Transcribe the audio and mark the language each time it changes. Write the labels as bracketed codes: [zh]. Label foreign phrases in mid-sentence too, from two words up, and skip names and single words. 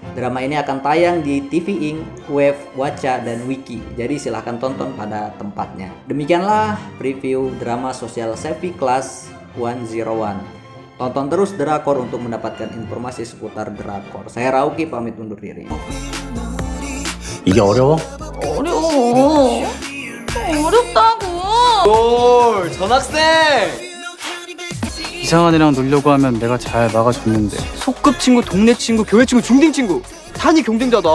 [id] Drama ini akan tayang di TV Ink, Wave, Wacha, dan Wiki. Jadi silahkan tonton pada tempatnya. Demikianlah preview drama Social Savvy Class 101. Tonton terus Drakor untuk mendapatkan informasi seputar Drakor. Saya Rauki pamit undur diri. [ko] 이게 어려워? 어렵다고. 뭘 전학생! 이상한 애랑 놀려고 하면 내가 잘 막아줬는데 소꿉친구, 동네 친구, 교회 친구, 중딩 친구 다 네 경쟁자다.